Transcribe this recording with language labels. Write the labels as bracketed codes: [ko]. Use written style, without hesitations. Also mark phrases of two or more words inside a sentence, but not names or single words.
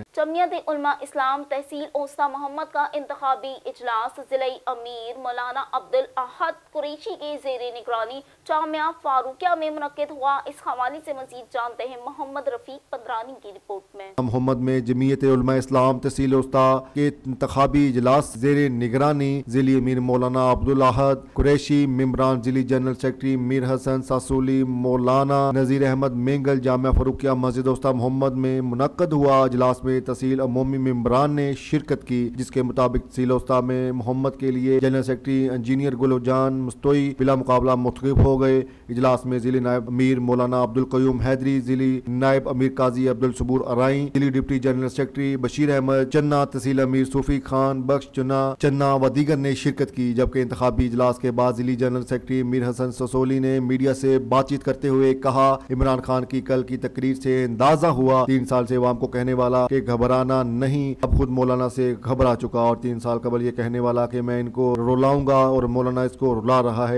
[ur] جمعیت علماء اسلام تحصیل اوستہ محمد کا انتخابی اجلاس ضلعی امیر مولانا عبدالاحد قریشی کے زیر نگرانی جامعہ فاروقیہ میں منعقد ہوا. اس حوالے سے مزید جانتے ہیں محمد رفیق پندرانی کی رپورٹ میں. محمد میں جمعیت علماء اسلام تحصیل اوستہ کے انتخابی اجلاس زیر نگرانی ضلعی امیر مولانا عبدالاحد قریشی، ممبران ضلعی جنرل سیکرٹری میر حسن ساسولی، مولانا نذیر احمد مینگل جامعہ فاروقیہ مسجد اوستہ محمد میں منعقد ہوا. اجلاس میں تحصیل عمومی ممبران نے شرکت کی، جس کے مطابق تحصیل اوستہ میں محمد کے لیے جنرل سیکرٹری انجینئر گلجان مستوئی بلا مقابلہ منتخب ہو گئے. اجلاس میں ضلعی نائب امیر مولانا عبدالقیوم حیدری، ضلعی نائب امیر قاضی عبدالصبور آرائیں، ضلعی ڈپٹی جنرل سیکرٹری بشیر احمد چنا، تحصیل امیر صوفی خان بخش چنا و دیگر نے شرکت کی. جبکہ انتخابی اجلاس کے بعد ضلعی جنرل سیکرٹری میر حسن ساسولی نے میڈیا سے بات چیت کرتے ہوئے کہا، عمران خان کی کل کی تقریر سے اندازہ ہوا 3 سال سے عوام کو کہنے والا کہ گھبرانا نہیں، اب خود مولانا سے گھبرا چکا اور 3 سال قبل یہ کہنے والا کہ میں ان کو رلاؤں گا اور مولانا اس کو رلا رہا ہے.